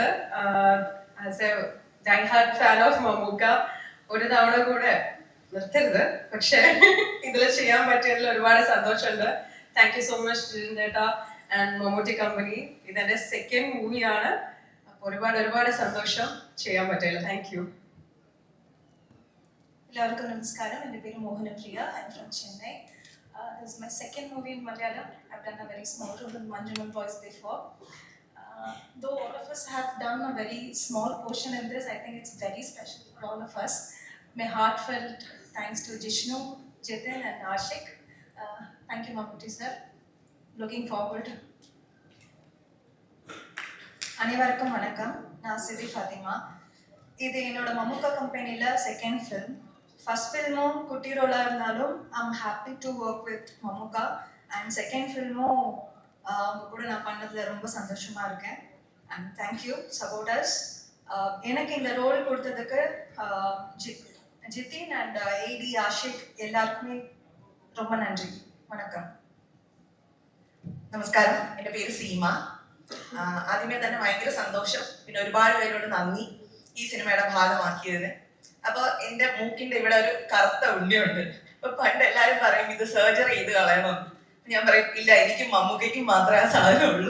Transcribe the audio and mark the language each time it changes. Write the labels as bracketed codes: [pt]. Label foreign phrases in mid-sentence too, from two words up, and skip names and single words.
[en] as a die hard fan of [ml] മമ്മൂക്ക, ഒരു തവണ കൂടെ നിർത്തരുത്, പക്ഷെ ഇതിൽ ചെയ്യാൻ പറ്റിയതിൽ ഒരുപാട് സന്തോഷമുണ്ട്. [en] thank you so much [ml] ജിതിൻ ആൻഡ് മമ്മൂട്ടി കമ്പനി. ഇതെന്റെ സെക്കൻഡ് മൂവിയാണ്. അപ്പോൾ ഒരുപാട് സന്തോഷം ചെയ്യാൻ പറ്റില്ല. [en] thank you. [ml] എല്ലാവർക്കും നമസ്കാരം. എൻ്റെ പേര് മോഹനപ്രിയ. [en] I am from Chennai. This is my second movie in Malayalam. I've done a very small role in Manjumal Boys before. Though all of us have done a very small portion in this, I think it's very special for all of us. My heartfelt thanks to Jishnu, Jitin and Ashik. Thank you, Mammootty sir. Looking forward. [ta] அனைவருக்கும் வணக்கம். நான் சிதி ஃபாத்திமா. இது என்னோட மம்முக்கா கம்பெனியில் செகண்ட் ஃபிலிம். ஃபர்ஸ்ட் ஃபில்மும் குட்டி ரோலாக இருந்தாலும் [en] I'm happy to work with [ta] மம்முக்கா. அண்ட் செகண்ட் ஃபில்மும் அவங்க கூட நான் பண்ணதில் ரொம்ப சந்தோஷமாக இருக்கேன். [en] and thank you supporters. [ta] எனக்கு இந்த ரோல் கொடுத்ததுக்கு ஜிதின் அண்ட் ஏடி ஆஷிக் எல்லாருக்குமே ரொம்ப நன்றி. வணக்கம். [ml] നമസ്കാരം, എൻ്റെ പേര് സീമ. ആദ്യമേ തന്നെ ഭയങ്കര സന്തോഷം, പിന്നെ ഒരുപാട് പേരോട് നന്ദി ഈ സിനിമയുടെ ഭാഗമാക്കിയതിന്. അപ്പോൾ എൻ്റെ മൂക്കിൻ്റെ ഇവിടെ ഒരു കറുത്ത ഉണ്ണിയുണ്ട്. അപ്പൊ പണ്ട് എല്ലാവരും പറയും ഇത് സർജറി ചെയ്ത് കളയണം. ഞാൻ പറയും ഇല്ല, എനിക്കും മമ്മൂക്കയ്ക്കും മാത്രമേ ആ സാധനമുള്ളൂ.